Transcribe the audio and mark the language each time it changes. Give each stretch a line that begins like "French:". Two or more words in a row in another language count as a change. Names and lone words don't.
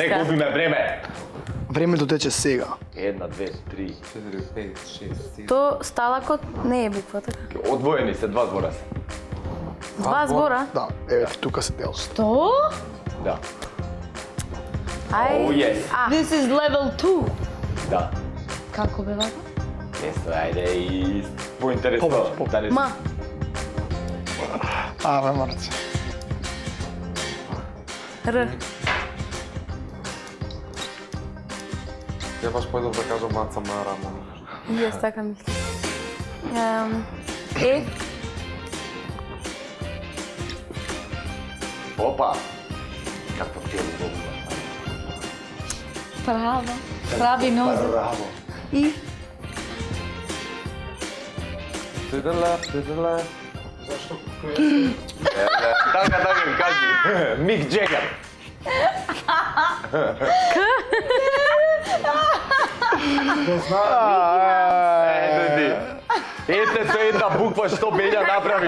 Macedonian: велите. не губиме време. Времето тече сега. 1, 2, 3. 4, 5, 6, 7. То сталакот не е буква така. Одвоени се, 2 збора се. Два збора. Да, еве тука се дел. Што? Да.
English: Oh, yes. This is level 2.
Macedonian: Да. Како бе вака? Несто, ајде и поинтересно. Дали М. Абе, Марце. Р. Ја баш појдов да кажам Маца Мара, ама. И јас така мислам. Е. Опа. Какво ти е удобно. Право. Прави нозе. Браво. И.
English: To the left, to the left.
Macedonian: Така, кажи. Мик Джегър. Ето ти. Ете со една буква што Бења направи.